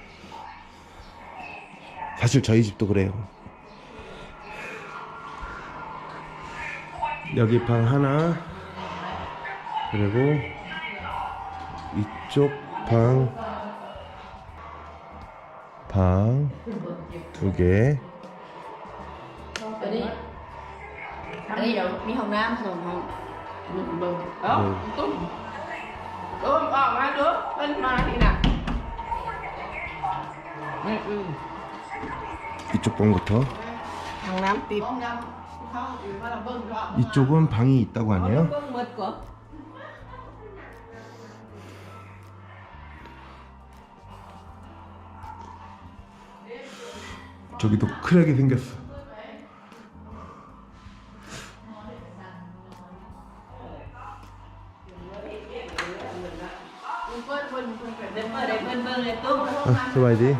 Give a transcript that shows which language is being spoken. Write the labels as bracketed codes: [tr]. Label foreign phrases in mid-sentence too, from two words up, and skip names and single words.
[ko] 사실 저희 집도 그래요. 여기 방 하나, 그리고 이쪽 방 두 개. [tts] อันนี้เดี๋ยวมีห้องน้ำสองห้องเบิ่งตุ้มออกมาเด้อเพิ่นมานี่น่ะ [ko] 이쪽 방부터. [tts] ห้องน้ำติด [ko] 이쪽은 방이 있다고 하네요. [tts] เบิ่งหมดก่อน [ko] 저기도 크랙이 생겼어. [lo] 스바이디.